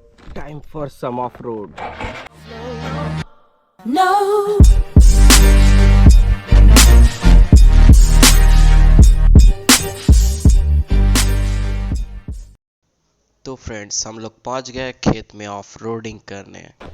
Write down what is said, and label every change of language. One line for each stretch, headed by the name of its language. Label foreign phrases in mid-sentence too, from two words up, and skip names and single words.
English: Time for some off-road. No.
Hindi: तो फ्रेंड्स हम लोग पहुंच गए खेत में
English: off roading
Hindi: करने।